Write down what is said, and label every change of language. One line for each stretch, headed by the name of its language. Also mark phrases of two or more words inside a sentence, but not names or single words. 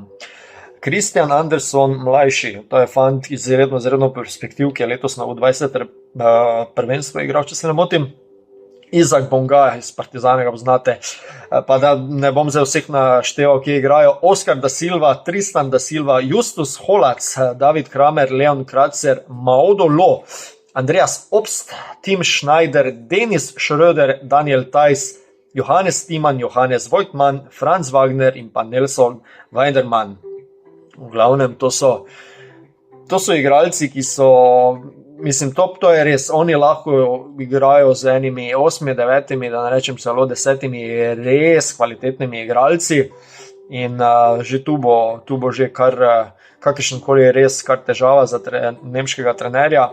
Slovenian: Christian Anderson, mlajši, to je fant izredno perspektiv, ki je letos na U20 prvenstvo igral, če se ne motim. Izak Bonga iz Partizana ga poznate, pa da ne bom zdaj vseh našteval, ki igrajo. Oskar da Silva, Tristan da Silva, Justus Holac, David Kramer, Leon Kratzer, Maodo Lo, Andreas Obst, Tim Schneider, Denis Schröder, Daniel Theiss, Johannes Thiemann, Johannes Voigtmann, Franz Wagner in pa Nelson Weidermann. V glavnem to so igralci, ki so... Mislim, to je res, oni lahko igrajo z enimi 8, 9, da ne rečem celo 10 res kvalitetnimi igralci in že tu bo že kakršenkoli res kar težava za nemškega trenerja.